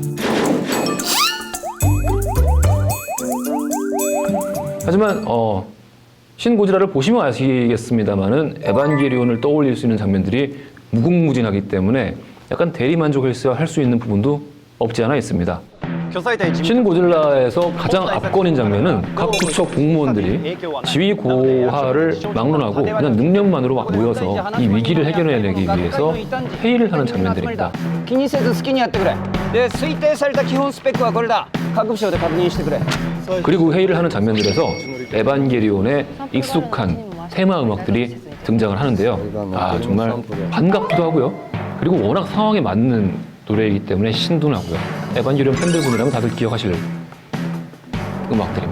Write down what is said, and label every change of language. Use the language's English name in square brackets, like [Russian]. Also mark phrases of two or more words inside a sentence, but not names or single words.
[Korean] 하지만 신 고지라를 보시면 아시겠습니다만은 에반게리온을 떠올릴 수 있는 장면들이 무궁무진하기 때문에 약간 대리만족할 수 있는 부분도 없지 않아 있습니다. 신 고질라에서 가장 압권인 장면은 각 부처 공무원들이 지휘 고하를 막론하고 그냥 능력만으로 막 모여서 이 위기를 해결해내기 위해서 회의를 하는 장면들입니다. [Japanese] 気にせず好きにやってくれで推定された基本スペックはこれだ各部署で確認してくれ [Korean] 그리고 회의를 하는 장면들에서 에반게리온의 익숙한 테마 음악들이 등장을 하는데요. 아 정말 반갑기도 하고요. 그리고 워낙 상황에 맞는 노래이기 때문에 신도 나고요. 에반게리온 팬들분이라면 다들 기억하실 음악들입니다.